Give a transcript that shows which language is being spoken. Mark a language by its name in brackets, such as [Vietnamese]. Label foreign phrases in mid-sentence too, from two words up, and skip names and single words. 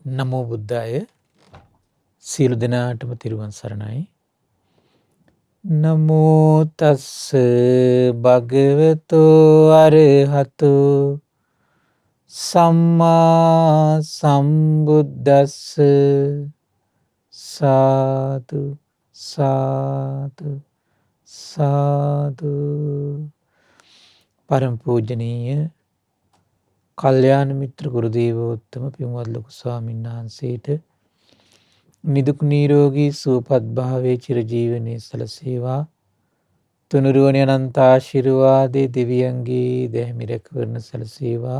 [Pali] නමෝ බුද්දාය [Sinhala] සියලු දෙනාටම තිරුවන් සරණයි. [Pali] නමෝ තස්ස භගවතෝ අරහතෝ සම්මා සම්බුද්දස්ස සාදු සාදු සාදු. [Sinhala] පරම පූජනීය කල්යාණ මිත්‍ර ගුරු දේවෝත්තම පින්වත් ලොකු ස්වාමීන් වහන්සේට නිදුක් නිරෝගී සුවපත් භාවයේ චිරජීවනයේ සලසේවා. තුනුරුවන අනන්ත ආශිර්වාදේ දෙවියන්ගේ දැහැමි රැකවරණ සලසේවා.